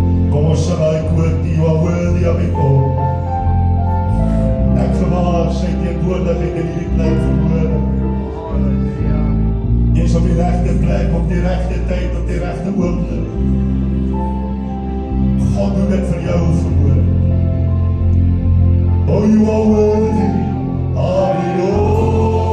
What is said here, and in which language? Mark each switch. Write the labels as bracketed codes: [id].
[af] Kom ons sing hy koor, [en] you are worthy of it all. [af] Ek gewaar sy teenwoordigheid in hierdie plek verhoor. Jy is op die regte plek, op die regte tyd, op die regte oomblik. God doen dit vir jou verhoor. [en] Oh, you are worthy of it all.